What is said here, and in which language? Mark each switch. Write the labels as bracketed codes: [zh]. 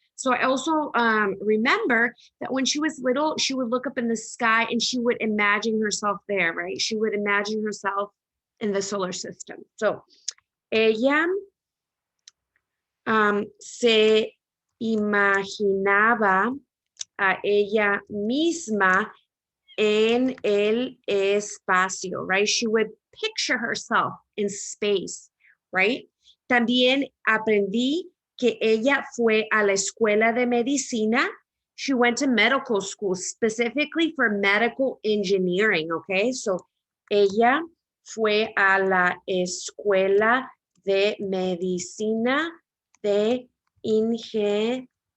[en] So I also remember that when she was little, she would look up in the sky and she would imagine herself there, right? She would imagine herself in the solar system. [es] So ella se imaginaba a ella misma en el espacio, right? [en] She would picture herself in space, right? [es] También aprendí que ella fue a la escuela de medicina. [en] She went to medical school specifically for medical engineering, okay? [es] So ella fue a la escuela de medicina de ingeniería.